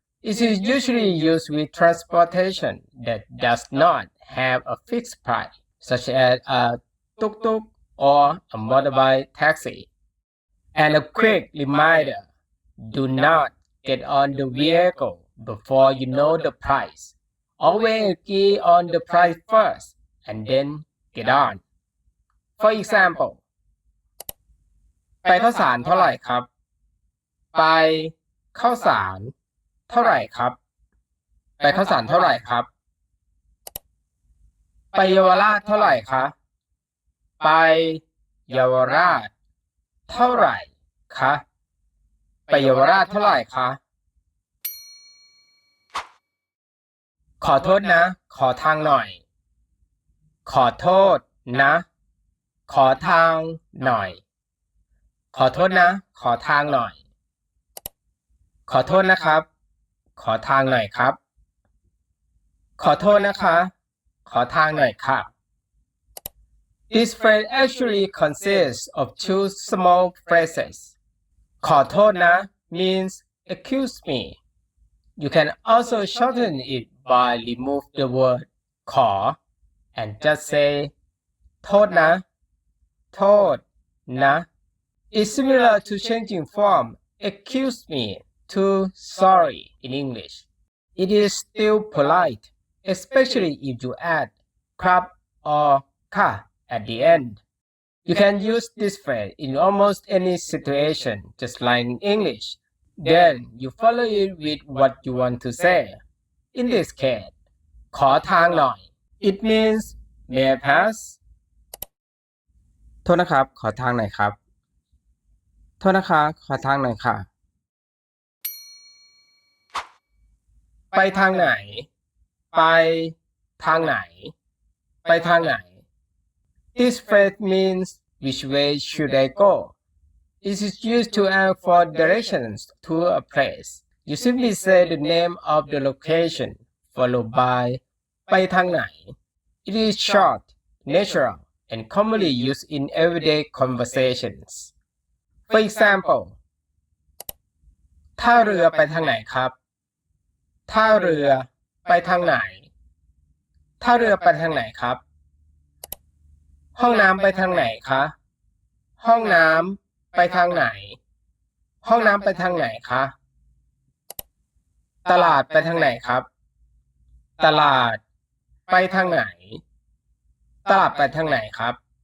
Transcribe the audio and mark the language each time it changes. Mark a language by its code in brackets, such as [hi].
[en] It is usually used with transportation that does not have a fixed price, such as a tuk-tuk or a motorbike taxi. And a quick reminder, do not get on the vehicle before you know the price. Always agree on the price first and then get on. For example, [th] ไปข้าวสารเท่าไหร่ครับ ไปข้าวสารเท่าไหร่ครับ ไปข้าวสารเท่าไหร่ครับ ไปเยาวราชเท่าไหร่คะ ไปเยาวราชเท่าไหร่คะ ไปเยาวราชเท่าไหร่คะ ขอโทษนะ ขอทางหน่อย ขอโทษนะ ขอทางหน่อย ขอโทษนะ ขอทางหน่อย ขอโทษนะครับ ขอทางหน่อยครับ ขอโทษนะคะ ขอทางหน่อยค่ะ [en] This phrase actually consists of two small phrases. [th] ขอโทษนะ [en] means excuse me. You can also shorten it by remove the word ขอ and just say [th] โทษนะ โทษนะ [en] It's similar to changing from excuse me to sorry in English. It is still polite, especially if you add ครับ or ค่ะ at the end. You can use this phrase in almost any situation, just like in English. Then you follow it with what you want to say. In this case, [th] ขอทางหน่อย [en] It means may I pass? [th] โทษนะครับ ขอทางหน่อยครับ โทษนะคะ ขอทางหน่อยค่ะ ไปทางไหน ไปทางไหน ไปทางไหน [en] This phrase means which way should I go? It is used to ask for directions to a place. You simply say the name of the location followed by [th] ไปทางไหน [en] It is short, natural, and commonly used in everyday conversations. For example, [th] ท่าเรือไปทางไหนครับ ท่าเรือไปทางไหน ท่าเรือไปทางไหนครับ ห้องน้ำไปทางไหนคะ ห้องน้ำไปทางไหน ห้องน้ำไปทางไหนคะ ตลาดไปทางไหนครับ ตลาดไปทางไหน ตลาดไปทางไหนครับ